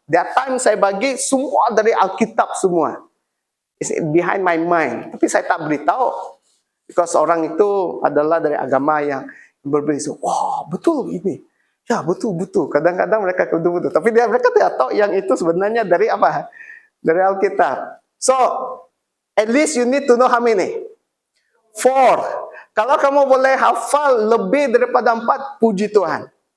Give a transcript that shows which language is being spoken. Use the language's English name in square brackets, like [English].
[English] That time [Malay] saya bagi semua dari Alkitab semua. [English] It's behind my mind. [Malay] Tapi saya tak beritahu. Because orang itu adalah dari agama yang berbeza. Wah, betul ini. Ya, betul-betul. Kadang-kadang mereka betul-betul. Tapi mereka tidak tahu yang itu sebenarnya dari apa? Dari Alkitab. [English] So, at least you need to know how many? 4. [Malay] Kalau kamu boleh hafal lebih daripada 4, puji Tuhan.